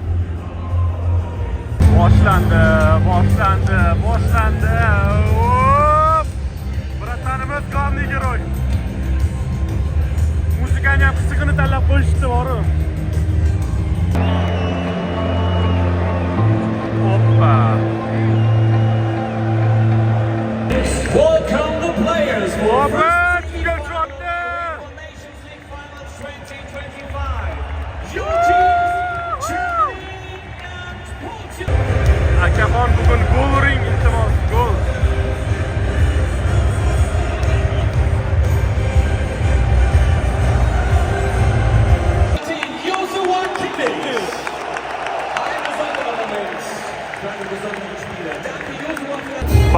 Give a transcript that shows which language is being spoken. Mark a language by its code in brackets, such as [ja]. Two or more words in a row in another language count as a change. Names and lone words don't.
[uz] Boshlandi. Hop! Bratanimiz [ru] главный герой. [uz] Muzikani ham qisqini tanlab qo'yishdi boru. Hoppa. [en] Welcome the players for Hoppa! Nations League Finals 2025. Your teams, Germany and Portugal. [uz] Akaxon bugun gol uring, iltimos, gol. [en] Team Joshua Kimmich. [de] Eine Seite allerdings. Kleine besondere Spieler. Danke Joshua für das.